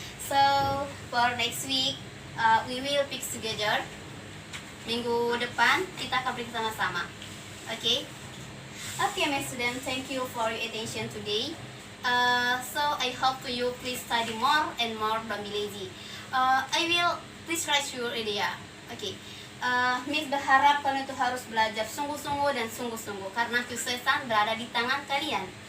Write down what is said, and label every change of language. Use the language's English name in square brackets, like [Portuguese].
[English] So for next week, we will fix together. [Indonesian] Minggu depan kita akan pergi sama-sama. [English] Okay? Okay, my students, thank you for your attention today. So I hope to you please study more and more, don't be lazy. I will please write your idea. Okay. [Indonesian] Miss berharap kalian itu harus belajar sungguh-sungguh dan sungguh-sungguh karena kesuksesan berada di tangan kalian.